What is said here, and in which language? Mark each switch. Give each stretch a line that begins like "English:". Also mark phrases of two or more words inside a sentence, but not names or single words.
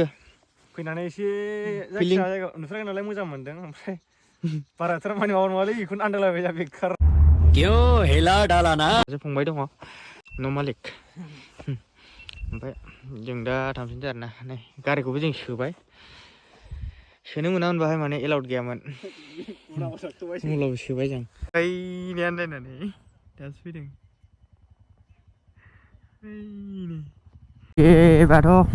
Bodo: फैनानै एसे जायखिया जायगा नुफेराखै नालाय मोजां मोनदों ओमफ्राय बाराथार माने माबा नङालै बेखौनो आन्दायलायबाय जा बेकार क्यों हेला डाला ना फंबाय दङ न' मालिक ओमफ्राय जों दा थांफिनसै आरोना नै गारिखौबो जों सोनो मोना मोनबाहाय माने एलाउड गैयामोन उनाव सोबाय जों ओइनै आन्दायनानै दासो फैदों एबाथ'